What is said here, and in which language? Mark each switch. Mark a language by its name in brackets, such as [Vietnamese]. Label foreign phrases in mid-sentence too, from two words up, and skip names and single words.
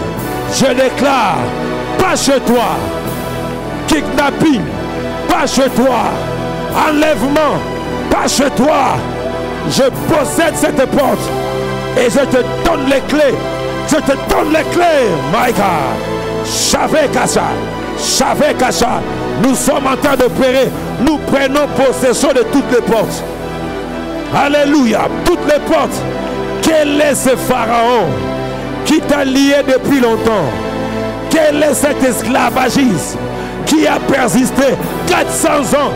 [French] Je déclare, pas chez toi, kidnapping, pas chez toi, enlèvement, pas chez toi. Je possède cette porte et je te donne les clés. Je te donne les clés, [English] my God. Chavé Kacha. [French] Nous sommes en train d'opérer. Nous prenons possession de toutes les portes. Alléluia. Toutes les portes. Quel est ce pharaon qui t'a lié depuis longtemps? Quel est cet esclavagisme qui a persisté 400 ans?